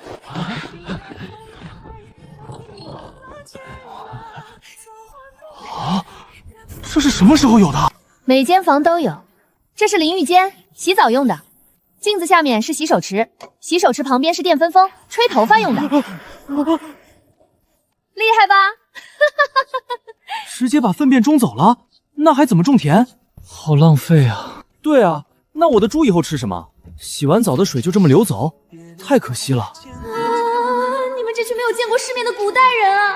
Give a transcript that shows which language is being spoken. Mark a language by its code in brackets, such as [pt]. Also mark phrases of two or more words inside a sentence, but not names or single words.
[zh] 啊，這是什麼時候有的？每間房都有，這是淋浴間，洗澡用的。鏡子下面是洗手池，洗手池旁邊是電風風，吹頭髮用的。厲害吧？直接把糞便種走了，那還怎麼種田？好浪費啊！對啊，那我的豬以後吃什麼？洗完澡的水就這麼流走，太可惜了。你們這群沒有見過世面的古代人啊！